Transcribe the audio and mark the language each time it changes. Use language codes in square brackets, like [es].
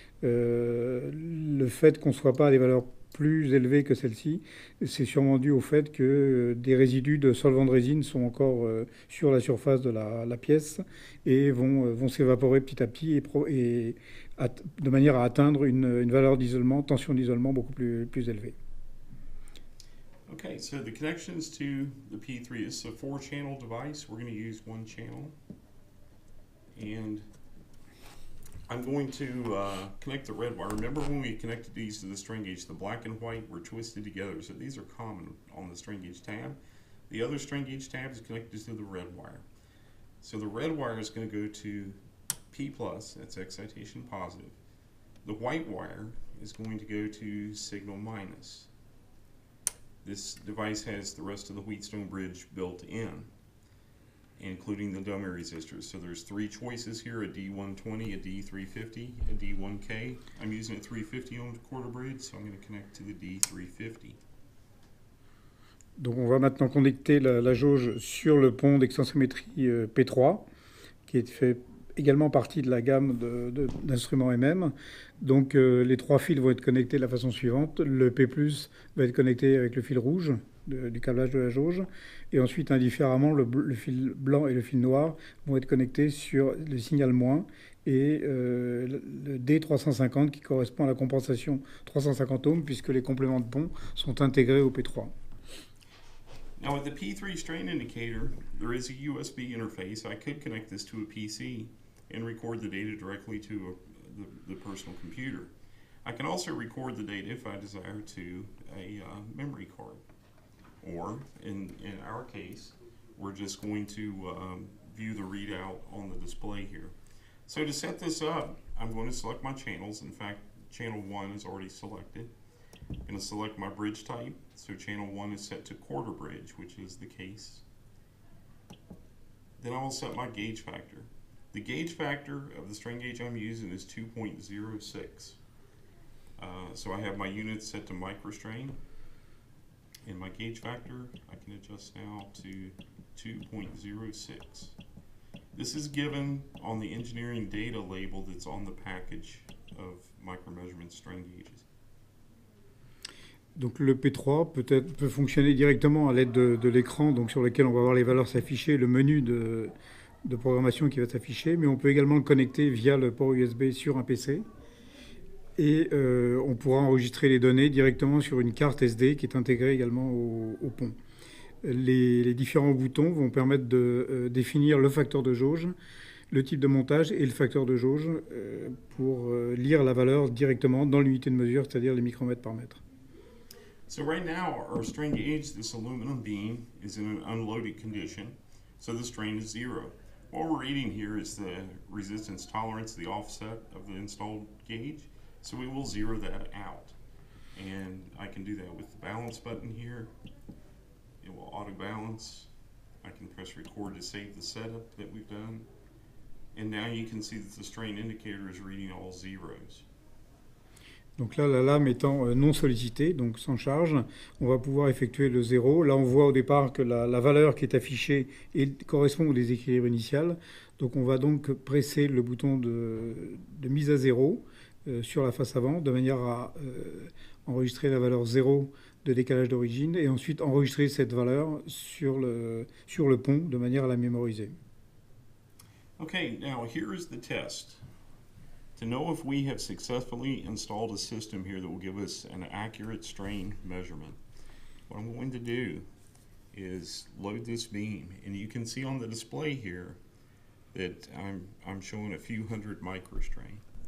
[fr] Le fait qu'on ne soit pas à des valeurs plus élevées que celle-ci, c'est sûrement dû au fait que des résidus de solvant de résine sont encore sur la surface de la pièce et vont s'évaporer petit à petit de manière à atteindre une valeur d'isolement, tension d'isolement beaucoup plus élevée. [en] Okay, so the connections to the P3 is a 4-channel device. We're going to use 1 channel. And I'm going to connect the red wire. Remember when we connected these to the strain gauge, the black and white were twisted together. So these are common on the strain gauge tab. The other strain gauge tab is connected to the red wire. So the red wire is going to go to P+, that's excitation positive. The white wire is going to go to signal minus. This device has the rest of the Wheatstone bridge built in, including the dummy resistors. So there's 3 choices here, a D120, a D350, a D1K. I'm using a 350 ohm quarter bridge, so I'm going to connect to the D350. [fr] Donc on va maintenant connecter la jauge sur le pont d'extensométrie P3, qui est fait également partie de la gamme d'instruments MM. Donc les 3 fils vont être connectés de la façon suivante. Le P+, va être connecté avec le fil rouge du câblage de la jauge. Et ensuite, indifféremment, le fil blanc et le fil noir vont être connectés sur le signal moins et le D350 qui correspond à la compensation 350 ohms puisque les compléments de pont sont intégrés au P3. [en] Now with the P3 strain indicator, there is a USB interface. I could connect this to a PC and record the data directly to the personal computer. I can also record the data if I desire to a memory card. Or in our case, we're just going to view the readout on the display here. So to set this up, I'm going to select my channels. In fact, channel 1 is already selected. I'm going to select my bridge type. So channel 1 is set to quarter bridge, which is the case. Then I will set my gauge factor. The gauge factor of the strain gauge I'm using is 2.06. So I have my units set to microstrain. And my gauge factor, I can adjust now to 2.06. This is given on the engineering data label that's on the package of micromeasurement strain gauges. [fr] Donc le P3 peut fonctionner directement à l'aide de l'écran donc sur lequel on va voir les valeurs s'afficher, le menu de programmation qui va s'afficher, mais on peut également le connecter via le port USB sur un PC. Et on pourra enregistrer les données directement sur une carte SD qui est intégrée également au pont. Les différents boutons vont permettre de définir le facteur de jauge, le type de montage et le facteur de jauge pour lire la valeur directement dans l'unité de mesure, c'est-à-dire les micromètres par mètre. [en] So right now, our strain gauge, this aluminum beam, is in an unloaded condition, so the strain is 0. What we're reading here is the resistance tolerance, the offset of the installed gauge. So we will 0 that out. And I can do that with the balance button here. It will auto balance. I can press record to save the setup that we've done. And now you can see that the strain indicator is reading all zeros. [fr] Donc là, la lame étant non sollicitée, donc sans charge, on va pouvoir effectuer le 0. Là, on voit au départ que la valeur qui est affichée correspond au déséquilibre initial. Donc on va donc presser le bouton de mise à 0 sur la face avant, de manière à enregistrer la valeur 0 de décalage d'origine, et ensuite enregistrer cette valeur sur le pont, de manière à la mémoriser. [en] Okay, now here's the test. To know if we have successfully installed a system here that will give us an accurate strain measurement, what I'm going to do is load this beam, and you can see on the display here that I'm showing a few hundred microstrain.